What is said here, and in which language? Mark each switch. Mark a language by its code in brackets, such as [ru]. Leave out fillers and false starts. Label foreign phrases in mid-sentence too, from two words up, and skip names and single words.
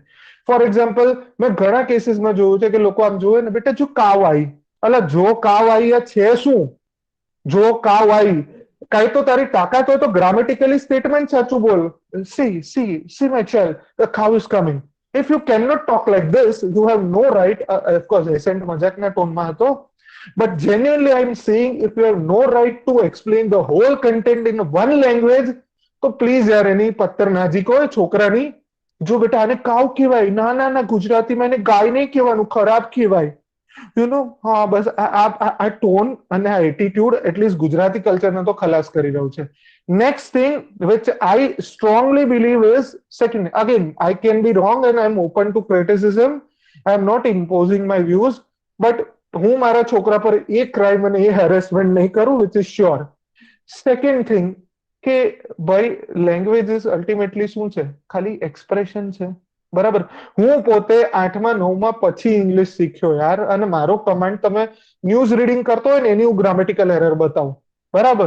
[en] for example, [gu] મેં ઘણા કેસીસમાં જોયું છે કે લોકો આમ જોવે ને, બેટા જો કાવ આવી, અલા જો કાવ આવી આ છે શું? જો કાવ આવી, કાંઈ તો તારી તાકાત હોય તો [en] grammatically statement [gu] સાચું બોલ. [en] See my child, the cow is coming. If you cannot talk like this, you have no right. [gu] ઓફકોર્સ એસેન્ટ મજાકના ટોનમાં હતો, [en] but genuinely I'm saying, if you have no right to explain the whole content in one language, [gu] તો પ્લીઝ યાર એની પત્તર નાજીક હોય છોકરાની. જો બેટા આને કાવ કહેવાય, ના ના ના, ગુજરાતીમાં એને ગાય નહીં કહેવાનું, ખરાબ કહેવાય. હા, બસ આ ટોન અને આ [en] attitude at least [gu] ગુજરાતી કલ્ચરને તો ખલાસ કરી રહ્યું છે. [en] next thing which I strongly believe is, second, again I can be wrong and I'm open to criticism, I am not imposing my views, but [gu] હું મારા છોકરા પર એ ક્રાઇમ અને એ હેરેસમેન્ટ નહીં કરું, [en] which is sure. second thing [gu] કે ભાઈ [en] language is ultimately [gu] શું છે? ખાલી એક્સપ્રેશન છે, બરાબર? હું પોતે 8મા 9મા પછી ઇંગ્લિશ શીખ્યો યાર, અને મારો કમાન્ડ તમે [en] news reading [gu] કરતો હોય ને એની હું [en] grammatical error [gu] બતાવું, બરાબર?